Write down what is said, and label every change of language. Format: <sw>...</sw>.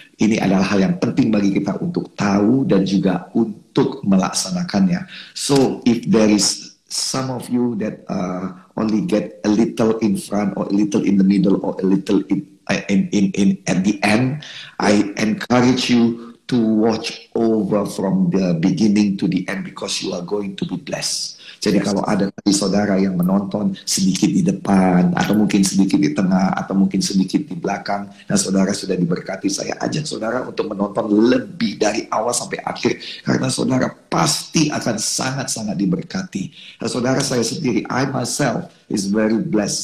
<id>Ini adalah hal yang penting bagi kita untuk tahu dan juga untuk melaksanakannya.</id> <en>So if there is some of you that only get a little in front or a little in the middle or a little in at the end, I encourage you to watch over from the beginning to the end because you are going to be blessed.</en> <id>Jadi kalau ada tadi saudara yang menonton sedikit di depan atau mungkin sedikit di tengah atau mungkin sedikit di belakang dan saudara sudah diberkati, saya ajak saudara untuk menonton lebih dari awal sampai akhir karena saudara pasti akan sangat-sangat diberkati. Dan saudara, saya sendiri,</id> <en>I myself is very blessed.</en>